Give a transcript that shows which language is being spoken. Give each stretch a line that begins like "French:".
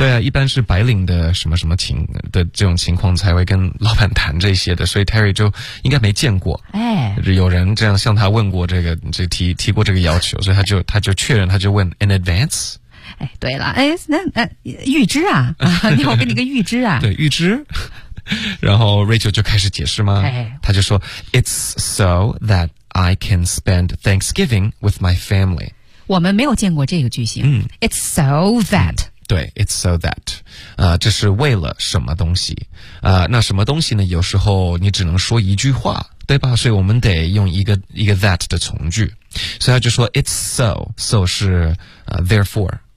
Chinese: 对啊，一般是白领的什么什么情的这种情况才会跟老板谈这些的，所以 Terry 就应该没见过，哎，有人这样向他问过这个，这提过这个要求，所以他就确认，他就问
English: in advance。
Chinese: 哎，对了，哎，那预支啊，你好，给你个预支啊，对，预支。然后 Rachel 就开始解释吗？他就说
English: It's so that I can spend Thanksgiving with my family.
Chinese: 我们没有见过这个句型。
English: It's so that.
Chinese: 对 ，
English: it's so that，
Chinese: 这是为了什么东西？那什么东西呢？有时候你只能说一句话，对吧？所以我们得用一个 that 的从句，所以他就说 it's so 是therefore。